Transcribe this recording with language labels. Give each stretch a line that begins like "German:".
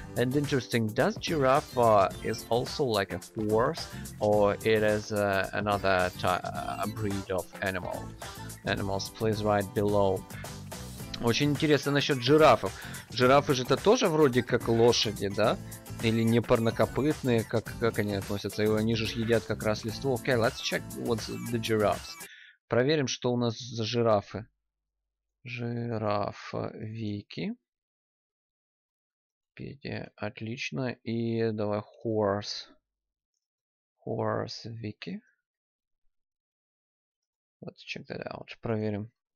English: And interesting, does giraffe is also like a horse, or it is another breed of animals? Please write below.
Russian: Очень интересно насчет жирафов. Жирафы же это тоже вроде как лошади, да? Или не парнокопытные, как они относятся? И они же едят как раз листву.
English: Okay, let's check what's the giraffes.
Russian: Проверим, что у нас за жирафы. Жираф Вики. Отлично. И давай horse.
English: Horse Вики. Let's check that out.
Russian: Проверим.